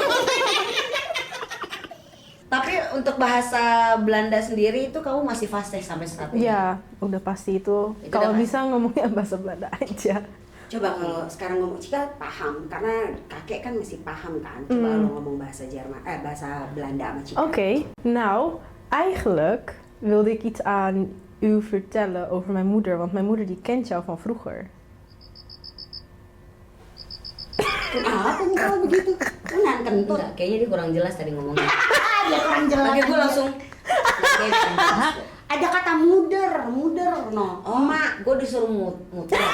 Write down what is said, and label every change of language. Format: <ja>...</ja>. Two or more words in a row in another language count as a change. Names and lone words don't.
<id>Tapi untuk bahasa Belanda sendiri itu kamu masih fasih sampai saat ini? Iya, udah pasti itu. Itu Kalau udah bisa ngomongnya bahasa Belanda aja. Coba kalau sekarang ngomong Cika paham, karena kakek kan masih paham kan. Coba lo ngomong bahasa bahasa Belanda sama Cika.</id> <nl>Oké, nou, eigenlijk wilde ik iets aan u vertellen over mijn moeder, want mijn moeder die kent jou van vroeger.</nl> <id>Kenapa muka begitu? Kan kentut. Enggak, kayaknya dia kurang jelas tadi ngomongnya. Dia kurang jelas. Lagi gue langsung Ada kata muder no. Mak, gue disuruh muter.</id>